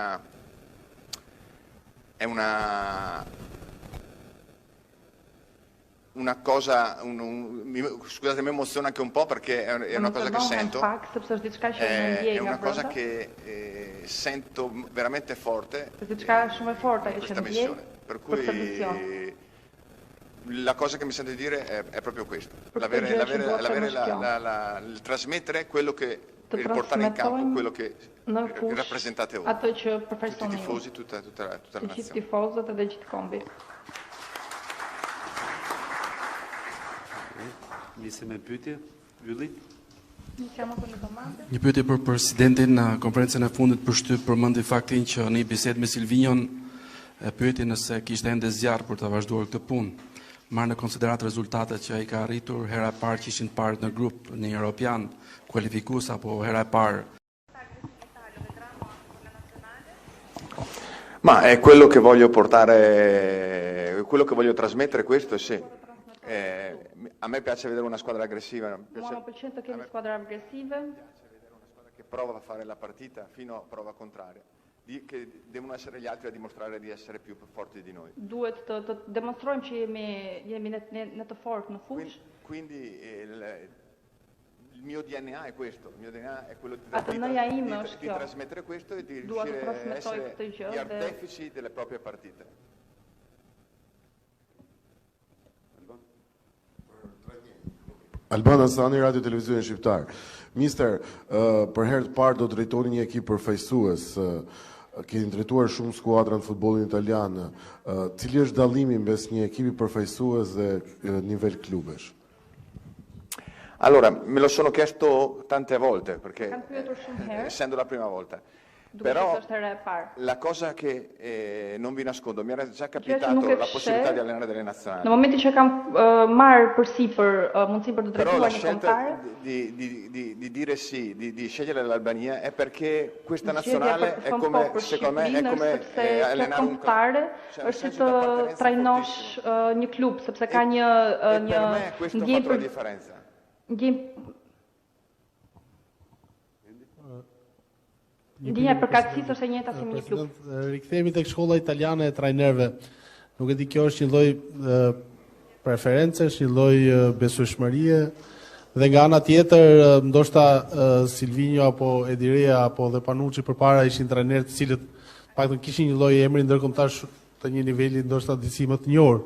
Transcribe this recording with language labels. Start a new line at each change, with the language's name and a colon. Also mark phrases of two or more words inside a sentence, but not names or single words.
Italian: una cosa, scusate, mi emoziona anche un po' perché è una cosa che sento, è una cosa che sento veramente forte in questa missione, per cui la cosa che mi sento di dire è proprio questo, il trasmettere quello che, il portare in campo quello che rappresentate voi, tutti i tifosi, tutta la nazione.
Albanian: Një pyetje për presidentin. Në konferencën e fundit për shtyp përmendi faktin që në një bisedë me Silvinjon e pyeti nëse kishte ende zjarr për të vazhduar këtë punë. Marrë në konsiderat rezultatet që ai ka arritur, hera e parë që ishin parë në grup në Europian, kualifikues apo hera e parë?
Italian: Ma è quello che voglio portare, quello che voglio trasmettere, questo sì. A me piace vedere una squadra aggressiva, mi piace vedere una squadra che prova a fare la partita fino a prova contraria, che devono essere gli altri a dimostrare di essere più forti di noi.
Albanian: Duhet të demonstrojmë që jemi në të fortë në fushë.
Italian: Quindi il mio DNA è questo, il mio DNA è quello di trasmettere questo e di riuscire a essere gli artefici delle proprie partite.
Albanian: Alban Asani, Radio Televizionin Shqiptar. Mister, për herë të parë do drejtoni një ekip përfaqësues. Keni drejtuar shumë skuadra në futbollin italian. Cili është dallimi mes një ekipi përfaqësues dhe nivel klubesh?
Italian: Allora, me lo sono chiesto tante volte, perché essendo la prima volta. Però la cosa che non vi nascondo, mi era già capitato la possibilità di allenare delle nazionali.
Albanian: Në momentin që kam marrë përsipër mundësinë për të drejtuar një kombëtare,
Italian: di dire sì, di scegliere l'Albania è perché questa nazionale è come, secondo me, è come allenare un club.
Albanian: Është të trajnosh një klub, sepse ka një ndjenjë për differenza. Ndjenja përkatësisë është e njëjta si me një klub. Rikthehemi tek shkolla italiane e trajnerëve. Nuk e di, kjo është një lloj preference, është një lloj besueshmërie dhe nga ana tjetër ndoshta Silvinho apo Edirea apo dhe Panucci përpara ishin trajnerë të cilët paktën kishin një lloj emri ndërkombëtar të një niveli ndoshta disi më të njohur.